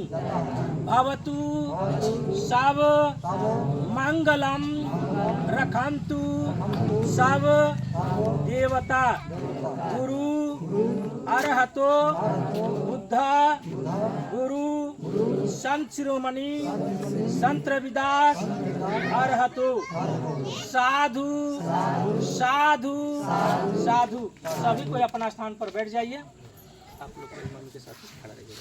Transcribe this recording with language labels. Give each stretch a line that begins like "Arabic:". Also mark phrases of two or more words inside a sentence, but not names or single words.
Pali: भवतु सब मंगलम रखन्तु सब देवता। गुरु अरहतो बुद्ध गुरु संत शिरोमणि संत रविदास अरहतो। साधु साधु साधु।
Hindi: सभी कोई अपना स्थान पर बैठ जाइए। आप लोग मन के साथ खड़ा रहिए।